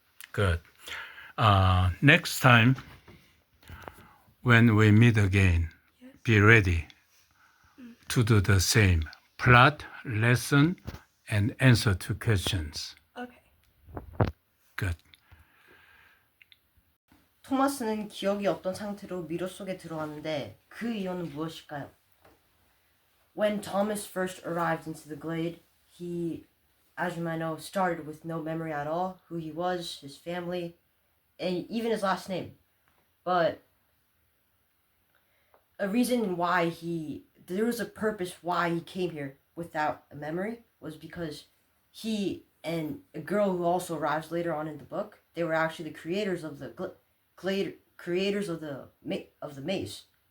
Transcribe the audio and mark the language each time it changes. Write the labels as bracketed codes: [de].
[en] Good. Next time, when we meet again, Yes. be ready to do the same. Plot, lesson, and answer to questions. Okay. Good. [ko] 토마스는 기억이 없던 상태로 미로 속에 들어왔는데 그 이유는 무엇일까요? [en] When Thomas first arrived into the glade, he, as you might know, started with no memory at all, who he was, his family, and even his last name. But a reason why there was a purpose why he came here without a memory was because he and a girl who also arrives later on in the book, they were actually the creators of the maze.